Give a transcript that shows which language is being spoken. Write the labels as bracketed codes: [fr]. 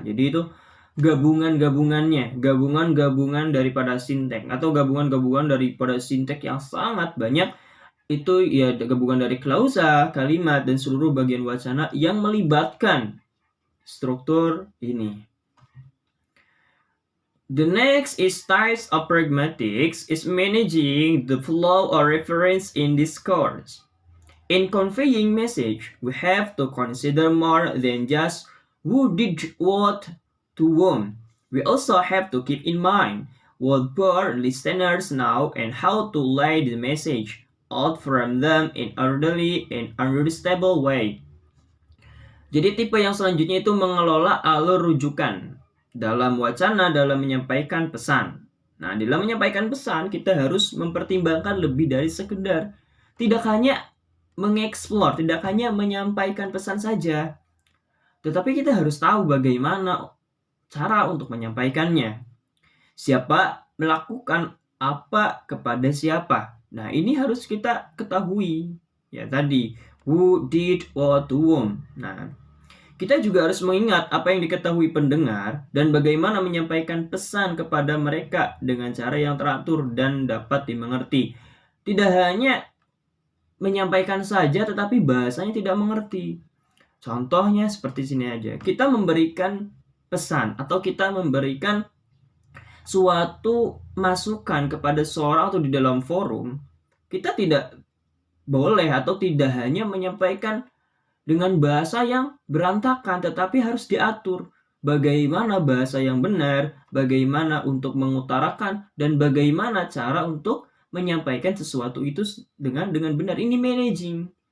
[id] Jadi itu gabungan daripada sintek atau gabungan daripada sintek yang sangat banyak. Itu ya gabungan dari klausa, kalimat, dan seluruh bagian wacana yang melibatkan struktur ini. [en] The next is types of pragmatics is managing the flow or reference in discourse. In conveying message, we have to consider more than just who did what to whom. We also have to keep in mind what our listeners know and how to lay the message out from them in orderly and understandable way. [id] Jadi tipe yang selanjutnya itu mengelola alur rujukan dalam wacana dalam menyampaikan pesan. Nah, dalam menyampaikan pesan kita harus mempertimbangkan lebih dari sekedar tidak hanya mengeksplor, tidak hanya menyampaikan pesan saja, tetapi kita harus tahu bagaimana cara untuk menyampaikannya. Siapa melakukan apa kepada siapa. Nah, ini harus kita ketahui. Ya, tadi [en] who did what to whom. [id] Nah, kita juga harus mengingat apa yang diketahui pendengar dan bagaimana menyampaikan pesan kepada mereka dengan cara yang teratur dan dapat dimengerti. Tidak hanya menyampaikan saja tetapi bahasanya tidak mengerti. Contohnya seperti sini aja. Kita memberikan pesan atau kita memberikan suatu masukan kepada seorang atau di dalam forum, kita tidak boleh atau tidak hanya menyampaikan dengan bahasa yang berantakan, tetapi harus diatur bagaimana bahasa yang benar, bagaimana untuk mengutarakan, dan bagaimana cara untuk menyampaikan sesuatu itu dengan benar. Ini managing.